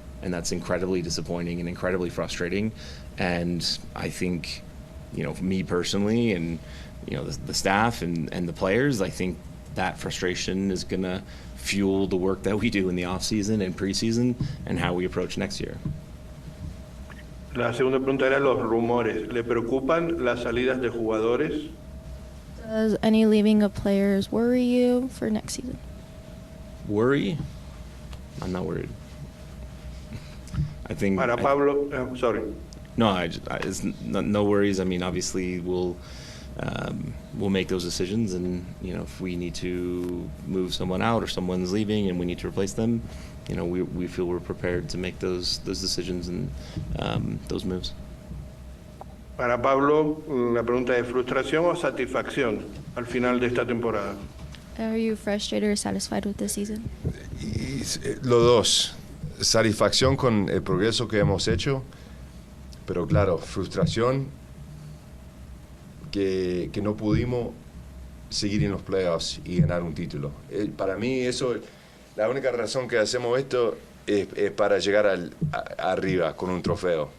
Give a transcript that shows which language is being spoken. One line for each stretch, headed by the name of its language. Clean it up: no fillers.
English: And that's incredibly disappointing and incredibly frustrating. And I think, you know, me personally and, you know, the staff and the players, I think that frustration is going to fuel the work that we do in the off-season and preseason and how we approach next year.
Spanish: La segunda pregunta era los rumores. ¿Le preocupan las salidas de jugadores?
English: Does any leaving of players worry you for next season? Worry? I'm not worried. I think
Spanish: Para Pablo,
English: sorry. No, it's no worries. I mean, obviously we'll make those decisions, and you know, if we need to move someone out or someone's leaving and we need to replace them, you know, we feel we're prepared to make those decisions and those moves.
Spanish: Para Pablo, la pregunta es frustración o satisfacción al final de esta temporada.
English: Are you frustrated or satisfied with this season?
Spanish: Los dos. Satisfacción con el progreso que hemos hecho, pero claro, frustración que no pudimos seguir en los playoffs y ganar un título. Para mí eso, la única razón que hacemos esto es para llegar arriba con un trofeo.